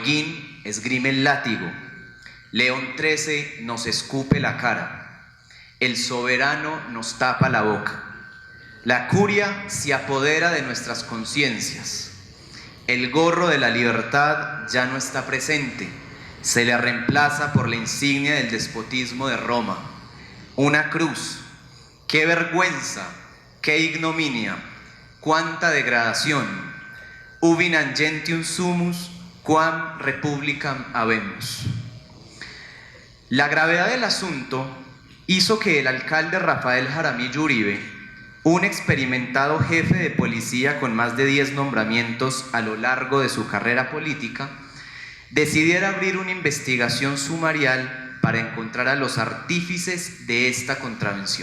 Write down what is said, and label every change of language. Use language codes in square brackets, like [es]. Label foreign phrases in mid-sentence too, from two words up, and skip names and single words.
[es] Holguín esgrime el látigo, León XIII nos escupe la cara, el soberano nos tapa la boca, la curia se apodera de nuestras conciencias, el gorro de la libertad ya no está presente, se le reemplaza por la insignia del despotismo de Roma, una cruz. ¡Qué vergüenza! ¡Qué ignominia! ¡Cuánta degradación! [la] Ubi gentium sumus, quam republicam habemus. [es] La gravedad del asunto hizo que el alcalde Rafael Jaramillo Uribe, un experimentado jefe de policía con más de 10 nombramientos a lo largo de su carrera política, decidiera abrir una investigación sumarial para encontrar a los artífices de esta contravención.